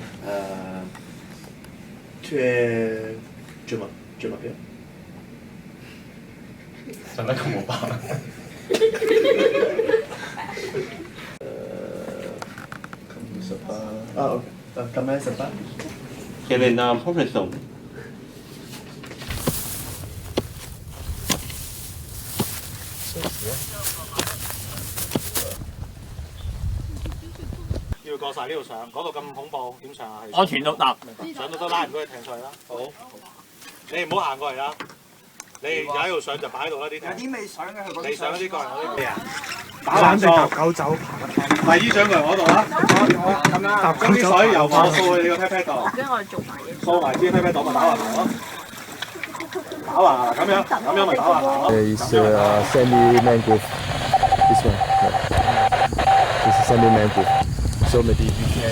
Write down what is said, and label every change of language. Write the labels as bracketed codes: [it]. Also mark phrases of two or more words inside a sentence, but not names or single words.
[fr] Tu es bien? [yue] 講得咁冇辦法。 [fr] Comment ça va? Quel est la profession? [yue] 要過晒呢度上，嗰度咁恐怖，點上啊？安全都得，上到都拉唔到你艇上去啦。好，你唔好行過嚟啦。你而家喺度上就擺喺度啦啲艇。有啲未上嘅，佢你上嗰啲過嚟嗰啲咩啊？打橫隻狗走爬。第2上過嚟我度啦。咁啦，將啲水由我掃去你個 pat pat 度。跟住我哋做埋嘢。掃埋啲 pat pat 度咪打橫行咯。打橫行咁樣咪打橫行咯。 [en] It's sandy mangrove. This one. This is sandy mangrove. So maybe we can